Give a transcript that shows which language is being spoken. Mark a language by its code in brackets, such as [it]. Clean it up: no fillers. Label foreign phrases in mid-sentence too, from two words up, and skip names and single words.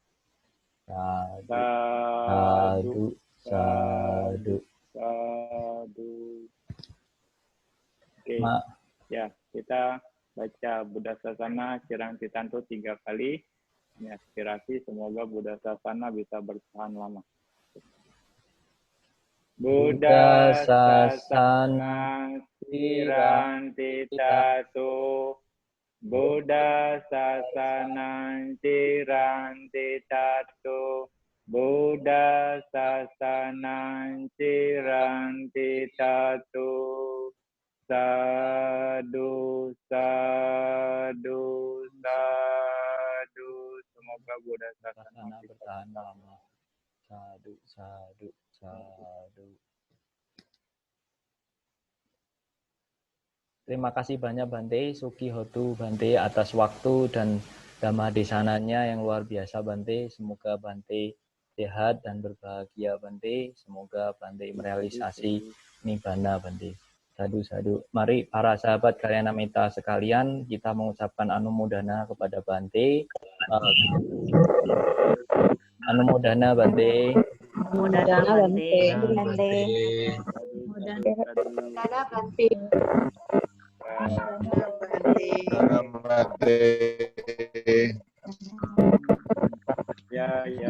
[pi] Sadu, sadu. Sadu. [id] Oke, ya kita baca [pi] Buddha Sasana Cirang Titanto [id] 3 kali. Ini aspirasi, semoga [pi] Buddha Sasana [id] bisa bertahan lama. [pi] Buddha Sasana Cirang Titanto, Buddha Sasana Cirang Titanto, Buddha Sasanang Cirang Titanto. Sadu, sadu, sadu. [id] Semoga [pi] Buddha Sasana [id] bertahan lama. [pi] Sadu, sadu, sadu. [id] Terima kasih banyak Bante, [pi] Suki Hotu Bante [id] atas waktu dan dhamma desananya yang luar biasa Bante. Semoga Bante sehat dan berbahagia Bante. Semoga Bante merealisasi nibbana Bante. [pi] Sadu, sadu. [id] Mari para sahabat Kalyanamitta sekalian, kita mengucapkan anumodana kepada Bante. [pi] Anumodana Bante. Anumodana Bante. Anumodana Bante. [id] Ya.